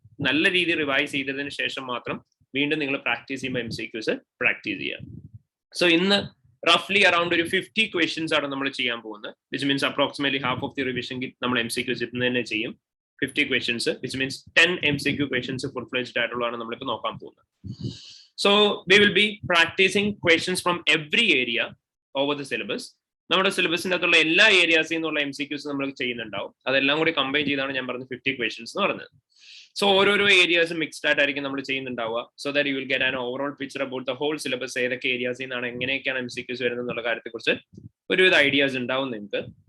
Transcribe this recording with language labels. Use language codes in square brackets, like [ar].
[ml] നല്ല രീതിയിൽ റിവൈസ് ചെയ്തതിന് ശേഷം മാത്രം വീണ്ടും നിങ്ങൾ പ്രാക്ടീസ് ചെയ്യുമ്പോൾ MCQs പ്രാക്ടീസ് ചെയ്യുക. സോ ഇന്ന് റഫ്ലി അറൌണ്ട് ഒരു 50 ക്വസ്റ്റ്യൻസ് ആണ് നമ്മൾ ചെയ്യാൻ പോകുന്നത്, [en] which means approximately half of the revision [ml] നമ്മൾ MCQs ഇന്ന് തന്നെ ചെയ്യും. 50 questions which means 10 MCQ questions full fledged ആയിട്ടുള്ളതാണ് നമ്മളിപ്പോൾ നോക്കാൻ പോകുന്നത്. [en] So we will be practicing questions from every area over the syllabus. [ml] നമ്മുടെ സിലബസിന്റെ അകത്തുള്ള എല്ലാ ഏരിയാസിൽ നിന്നുള്ള MCQs നമ്മൾ ചെയ്യുന്നുണ്ടാവും. അതെല്ലാം കൂടി കമ്പൈൻ ചെയ്താണ് ഞാൻ പറഞ്ഞ 50 ക്വസ്റ്റ്യൻസ് എന്ന് പറഞ്ഞത്. സോ ഓരോരോ ഏരിയാസ് മിക്സ്ഡ് ആയിട്ടായിരിക്കും നമ്മൾ ചെയ്യുന്നുണ്ടാവുക. [en] So that you will get an overall picture about the whole syllabus. [ml] ഏതൊക്കെ ഏരിയാസിൽ നിന്നാണ് എങ്ങനെയൊക്കെയാണ് MCQs വരുന്നത് എന്നുള്ള കാര്യത്തെക്കുറിച്ച് ഒരുവിധ ഐഡിയാസ് ഉണ്ടാവും നിങ്ങൾക്ക്.